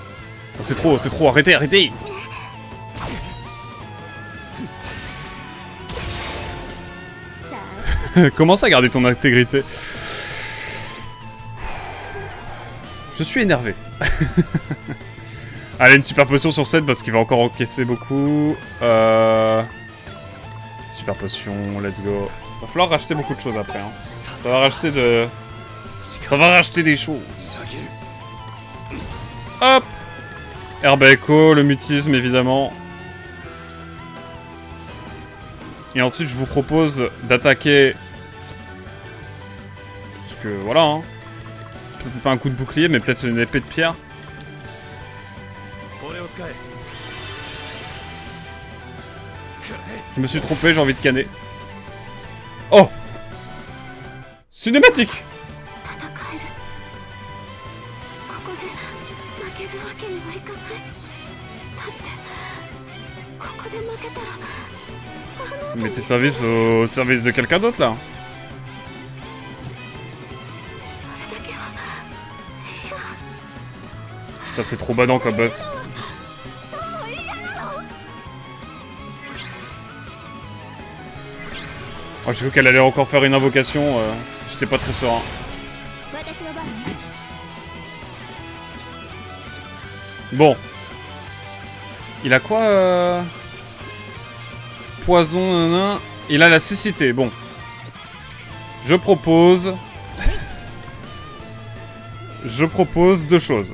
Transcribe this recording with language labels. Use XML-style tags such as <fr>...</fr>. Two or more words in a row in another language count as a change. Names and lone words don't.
<fr>Oh, c'est trop, arrêtez, arrêtez. Comment ça, garder ton intégrité? Je suis énervé. Allez, une super potion sur 7 parce qu'il va encore encaisser beaucoup. Super potion,</fr> <en>let's go.</en> <fr>Va falloir racheter beaucoup de choses après. Hein. Ça va racheter de... Ça va racheter des choses. Hop. Herbe à écho, le mutisme évidemment. Et ensuite je vous propose d'attaquer... Parce que voilà hein. Peut-être pas un coup de bouclier mais peut-être une épée de pierre. Je me suis trompé, j'ai envie de canner. Oh. Cinématique.</fr> <ja>けるわけにはいかない。だってここで負けたらバーナード</ja> <fr>Mais tes services au service de quelqu'un d'autre là.</fr> <ja>それだけは。</ja> <fr>Ça c'est trop badant comme boss. Oh, j'ai cru qu'elle allait encore faire une invocation, j'étais pas très serein.</fr> <ja>私の番ね。</ja> <fr>Bon. Il a quoi Poison, nanana. Il a la cécité, bon. Je propose... Je propose deux choses.</fr>